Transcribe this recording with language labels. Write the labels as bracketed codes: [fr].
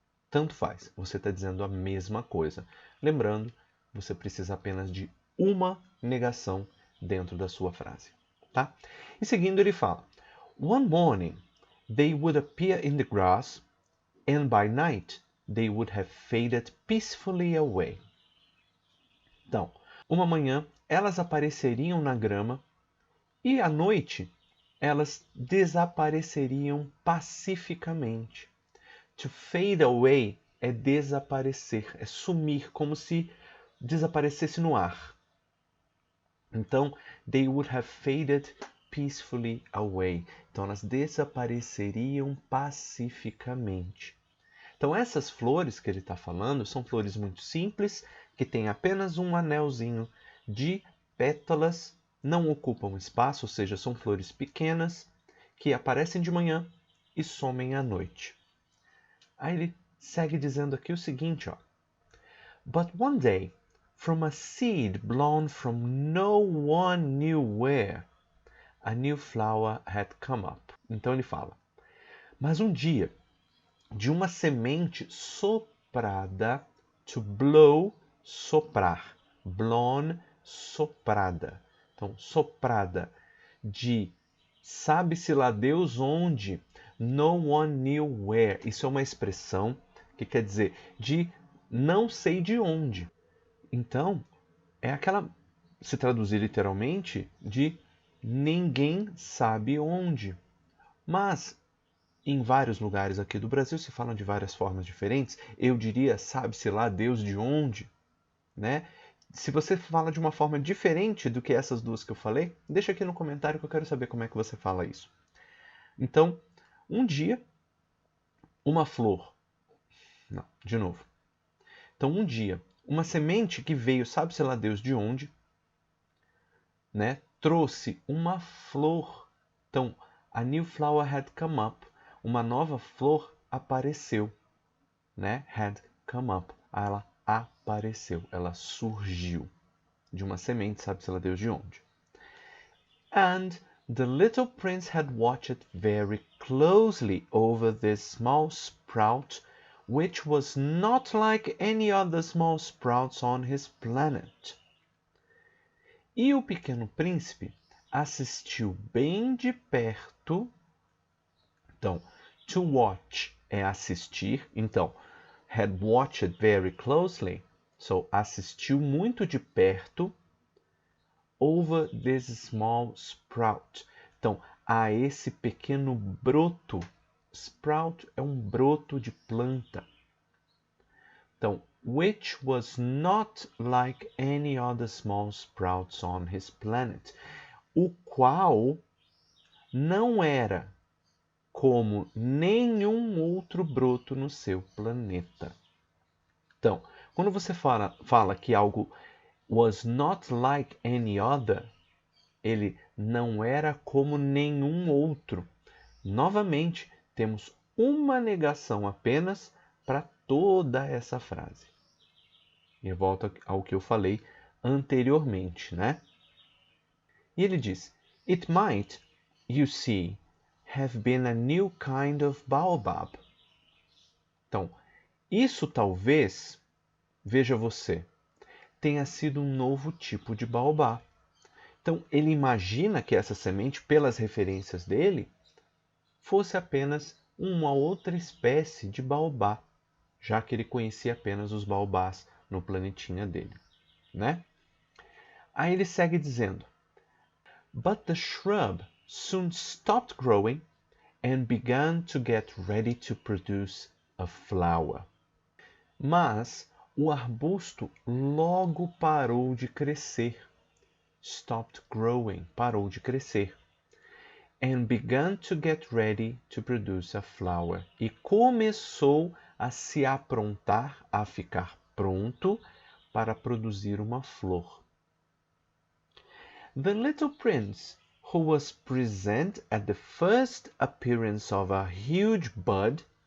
[pt] Tanto faz, você está dizendo a mesma coisa. Lembrando, você precisa apenas de uma negação dentro da sua frase. Tá? E seguindo ele fala: [en] One morning, they would appear in the grass, and by night, they would have faded peacefully away. [pt] Então, uma manhã elas apareceriam na grama e à noite elas desapareceriam pacificamente. [en] To fade away [pt] é desaparecer, é sumir, como se desaparecesse no ar. [en] Então, they would have faded peacefully away. [pt] Então, elas desapareceriam pacificamente. Então, essas flores que ele está falando são flores muito simples, que têm apenas um anelzinho de pétalas, não ocupam espaço, ou seja, são flores pequenas, que aparecem de manhã e somem à noite. Aí ele segue dizendo aqui o seguinte, ó. [en] But one day, from a seed blown from no one knew where, a new flower had come up. [pt] Então ele fala, mas um dia, de uma semente soprada, [en] to blow, [pt] soprar, [en] blown, [pt] soprada. Então, soprada, de sabe-se lá Deus onde, [en] no one knew where. [pt] Isso é uma expressão que quer dizer de não sei de onde. Então, é aquela, se traduzir literalmente, de ninguém sabe onde. Mas, em vários lugares aqui do Brasil se falam de várias formas diferentes. Eu diria, sabe-se lá Deus de onde, né? Se você fala de uma forma diferente do que essas duas que eu falei, deixa aqui no comentário que eu quero saber como é que você fala isso. Então, um dia, uma flor... Não, de novo. Então, um dia, uma semente que veio, sabe-se lá Deus de onde, né, trouxe uma flor. [en] Então, a new flower had come up. [pt] Uma nova flor apareceu, né? [en] Had come up. [pt] Ela apareceu, ela surgiu de uma semente, sabe-se lá Deus de onde. [en] And the little prince had watched very closely over this small sprout, which was not like any other small sprouts on his planet. [pt] E o pequeno príncipe assistiu bem de perto. Então, [en] to watch [pt] é assistir. [en] Então, had watched very closely. So, [pt] assistiu muito de perto. [en] Over this small sprout. [pt] Então, a esse pequeno broto. Sprout é um broto de planta. [en] Então, which was not like any other small sprouts on his planet. [pt] O qual não era como nenhum outro broto no seu planeta. Então, quando você fala que algo [en] was not like any other, [pt] ele não era como nenhum outro. Novamente, temos uma negação apenas para toda essa frase. E volto ao que eu falei anteriormente, né? E ele diz, [en] it might, you see, have been a new kind of baobab. [pt] Então, isso talvez, veja você, tenha sido um novo tipo de baobá. Então, ele imagina que essa semente, pelas referências dele, fosse apenas uma outra espécie de baobá, já que ele conhecia apenas os baobás no planetinha dele, né? Aí ele segue dizendo, [en] but the shrub soon stopped growing and began to get ready to produce a flower. [pt] Mas o arbusto logo parou de crescer. [en] Stopped growing, [pt] parou de crescer. [en] And began to get ready to produce a flower. [pt] E começou a se aprontar, a ficar pronto para produzir uma flor. [en] The little prince, who was present at the first appearance of a huge bud,